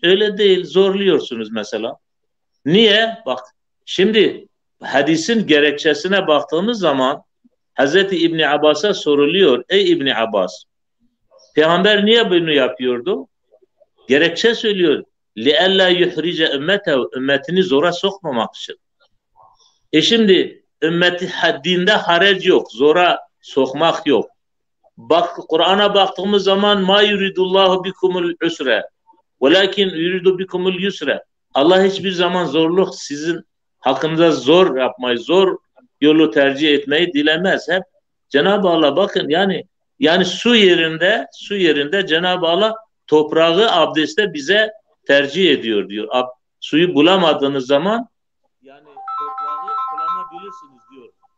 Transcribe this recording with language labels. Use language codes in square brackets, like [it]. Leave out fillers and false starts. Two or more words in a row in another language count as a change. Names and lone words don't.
[tr] Öyle değil, zorluyorsunuz mesela. Niye? Bak şimdi hadisin gerekçesine baktığımız zaman Hazreti İbni Abbas'a soruluyor. Ey İbni Abbas, Peygamber niye bunu yapıyordu? Gerekçe söylüyor. [ar] لِأَلَّا يُحْرِجَ [tr] ümmete, ümmetini zora sokmamak için. Şimdi ümmeti haddinde harac yok, zora sokmak yok. Bak Kur'an'a baktığımız zaman [ar] مَا يُرِيدُ اللَّهُ بِكُمُ الْعُسْرَ وَلَكِنْ يُرِيدُ بِكُمُ الْيُسْرَ. [tr] Allah hiçbir zaman zorluk sizin hakkınıza zor yapmayı, zor yolu tercih etmeyi dilemez. Hep Cenab-ı Allah bakın yani su yerinde Cenab-ı Allah toprağı abdeste bize tercih ediyor diyor. Suyu bulamadığınız zaman yani toprağı kullanabilirsiniz diyor.